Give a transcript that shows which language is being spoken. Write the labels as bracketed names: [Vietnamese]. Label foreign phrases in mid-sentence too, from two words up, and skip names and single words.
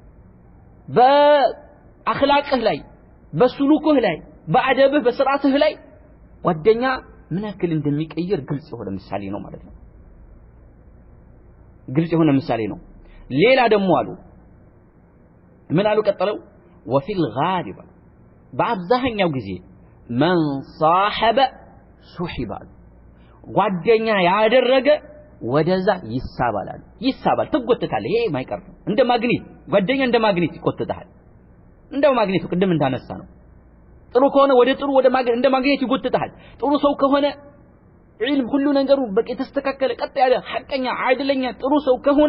[Amharic] በአኽላቅህ ላይ በስሉክህ ላይ በአደብህ በስርዓትህ ላይ ጓደኛ ምናክል እንደሚቀይር ግልጽ የሆነ ምሳሌ ነው ማለት ነው ግልጽ የሆነ ምሳሌ ነው ሌላ ደግሞ አሉ ምን አሉ ቀጠለው [Arabic] وفي الغالب [Amharic] በአብዛኛው ጊዜ [Arabic] من صاحب صحب [Amharic] ጓደኛ ያደረገ ወደዛ ይሳባል ትጎተታለህ ይሄ ማይቀር ነው እንደ ማግኔት ጓደኛ እንደ ማግኔት ይቆተታል እንደው ማግኔቱ ቅድም እንዳነሳ ነው ጥሩ ከሆነ ወደ ጥሩ እንደ ማግኔት ይጎተታል ጥሩ ሰው ከሆነ ዒልም ሁሉ ነገሩ በቂ ተስተካከለ ቀጥ ያለ ሐቀኛ አይደለኛ ጥሩ ሰው ከሆነ